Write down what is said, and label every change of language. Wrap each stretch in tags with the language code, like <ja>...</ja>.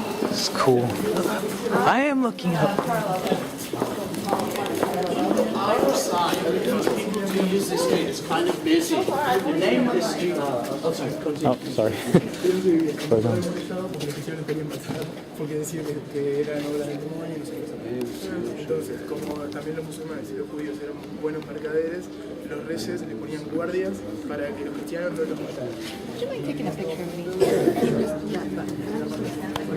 <en>It's cool. I am looking up. Either side, people do use this street, it's kind of busy. The name of the street... Oh, sorry, continue. Oh, sorry.</en> <es>Perdón. Porque los cristianos querían matar, porque decían que eran obras del demonio y no sé qué. Entonces, como también los musulmanes y los judíos eran buenos mercaderes, los reyes le ponían guardias para que los cristianos no los mataran.</es> <en>Would you mind taking a picture of me?</en>